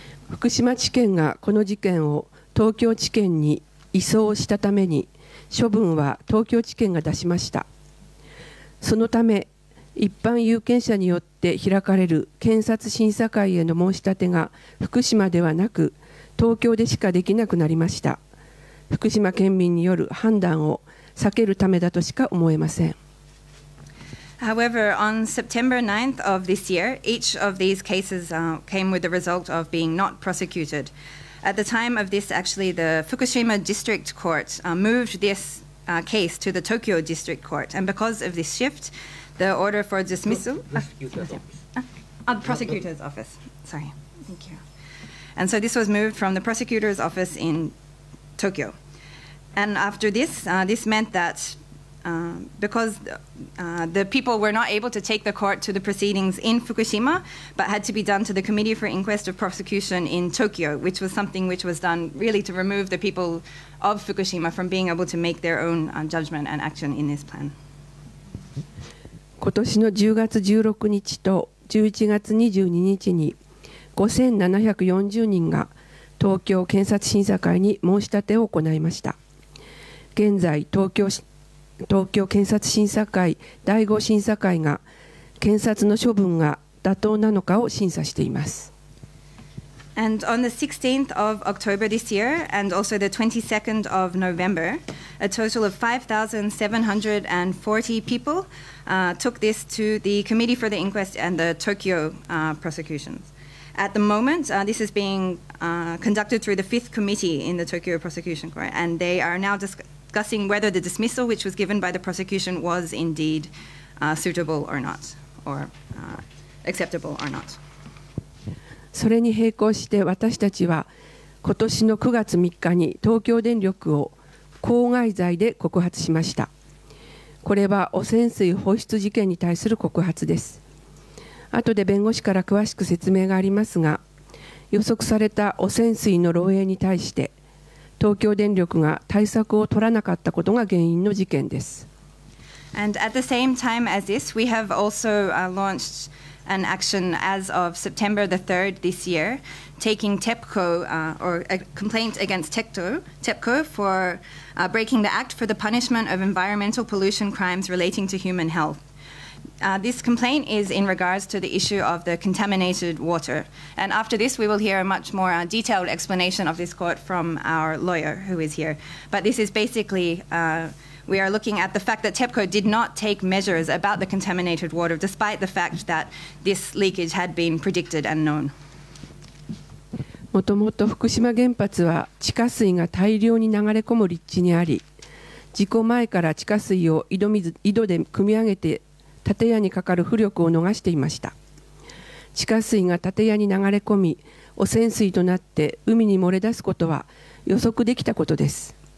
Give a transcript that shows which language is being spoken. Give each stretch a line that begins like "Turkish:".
Japanese: 福島地検がこの事件を東京地検に移送したために、処分は東京地検が出しました。そのため一般有権者によって開かれる検察審査会への申し立てが福島ではなく東京でしかできなくなりました。福島県民による判断を避けるためだとしか思えません。
English: However, on September 9th of this year, each of these cases came with the result of being not prosecuted. At the time of this, actually, the Fukushima District Court moved this case to the Tokyo District Court. And because of this shift, the order for dismissal... prosecutor's office. Sorry. Thank you. And so this was moved from the prosecutor's office in Tokyo. And after this, this meant that because the people were not able to take the court to the proceedings in Fukushima, but had to be done to the Committee for Inquest of Prosecution in Tokyo, which was something which was done really to remove the people of Fukushima from being able to make their own judgment and action in this plan.
Japanese: 今年の10月16日と11月22日に5740人が東京検察審査会に申し立てを行いました。現在東京検察審査会第5審査会が検察の処分が妥当なのかを審査しています。
English: And on the 16th of October this year, and also the 22nd of November, a total of 5,740 people took this to the Committee for the Inquest and the Tokyo prosecutions. At the moment, this is being conducted through the 5th Committee in the Tokyo Prosecution Court, and they are now discussing whether the dismissal which was given by the prosecution was indeed suitable or not, or acceptable or not.
Japanese: それに並行して私たちは今年の9月3日に東京電力を公害罪で告発しました。これは汚染水放出事件に対する告発です。後で弁護士から詳しく説明がありますが、予測された汚染水の漏洩に対して東京電力が対策を取らなかったことが原因の事件です。
English: And at the same time as this, we have also launched an action as of September the 3rd this year, taking TEPCO, or a complaint against TEPCO for breaking the Act for the Punishment of Environmental Pollution Crimes Relating to Human Health. This complaint is in regards to the issue of the contaminated water. And after this, we will hear a much more detailed explanation of this court from our lawyer who is here. But this is basically... we are looking at the fact that TEPCO did not take measures about the contaminated water, despite the fact that this leakage had been predicted and known.
Japanese: もともと福島原発は地下水が大量に流れ込む立地にあり、事故前から地下水を井戸で汲み上げて建屋にかかる浮力を逃していました。地下水が建屋に流れ込み、汚染水となって海に漏れ出すことは予測できたことです。